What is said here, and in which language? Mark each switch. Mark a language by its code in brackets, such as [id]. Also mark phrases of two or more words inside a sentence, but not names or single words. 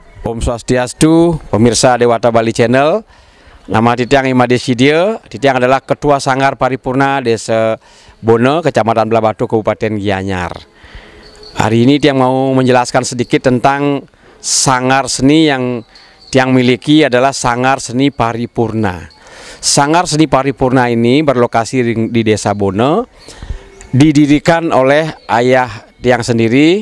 [ban] Om Swastiastu, [id] pemirsa Dewata Bali Channel. Nama Titiang Imadesidia. Titiang adalah Ketua Sanggar Paripurna Desa Bone, Kecamatan Blabatu, Kabupaten Gianyar. Hari ini Tiang mau menjelaskan sedikit tentang sanggar seni yang Tiang miliki adalah Sanggar Seni Paripurna. Sanggar Seni Paripurna ini berlokasi di Desa Bone, didirikan oleh ayah Tiang sendiri.